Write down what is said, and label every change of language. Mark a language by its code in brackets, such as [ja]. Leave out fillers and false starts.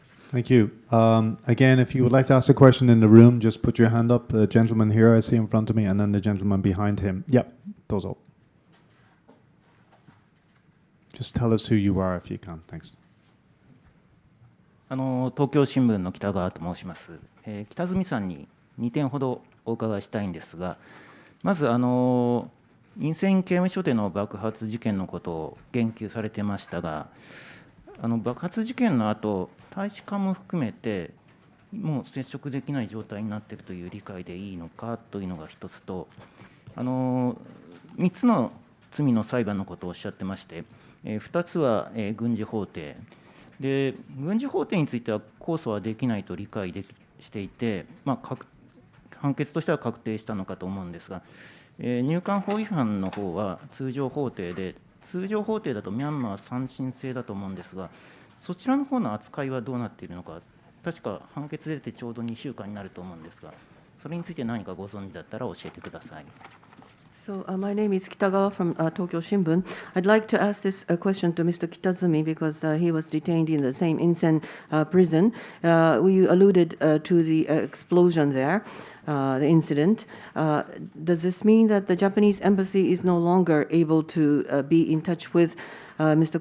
[en] Thank you. Again, if you would like to ask a question in the room, just put your hand up. The gentleman here I see in front of me, and then the gentleman behind him. Yep, those all. Just tell us who you are if you can. Thanks. [ja] 東京新聞の北川と申します。北住さんに2点ほどお伺いしたいんですが、まず陰線刑務所での爆発事件のことを言及されてましたが、爆発事件の後、大使館も含めてもう接触できない状態になっているという理解でいいのかというのが一つと、3つの罪の裁判のことをおっしゃってまして、2つは軍事法廷で、軍事法廷については控訴はできないと理解していて、判決としては確定したのかと思うんですが、入管法違反の方は通常法廷で、通常法廷だとミャンマー三審制だと思うんですが、そちらの方の扱いはどうなっているのか、確か判決出てちょうど2週間になると思うんですが、それについて何かご存知だったら教えてください。 [en] So, my name is Kitagawa from Tokyo Shimbun. I'd like to ask this question to Mr. Kitazumi because he was detained in the same Insen prison. You alluded to the explosion there, the incident. Does this mean that the Japanese embassy is no longer able to be in touch with Mr.